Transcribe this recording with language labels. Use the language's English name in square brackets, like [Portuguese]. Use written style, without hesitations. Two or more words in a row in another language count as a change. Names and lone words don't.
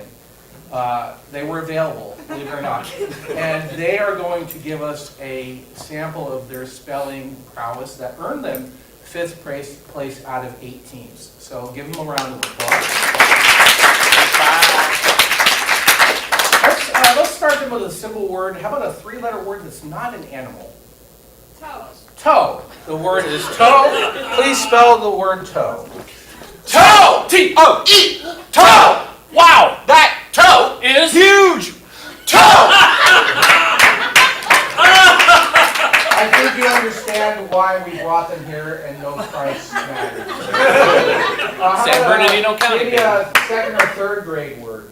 [English] They were available, believe it or not. And they are going to give us a sample of their spelling prowess that earned them 5th place out of 8 teams. So give them a round of applause. Let's start them with a simple word. How about a 3-letter word that's not an animal? Toes. Toe. The word is toe. Please spell the word toe. Toe! T-O-E! Toe! Wow! That toe Is huge! Toe! I think you understand why we brought them here and no price matters. San Bernardino County. Maybe a 2nd or 3rd grade word.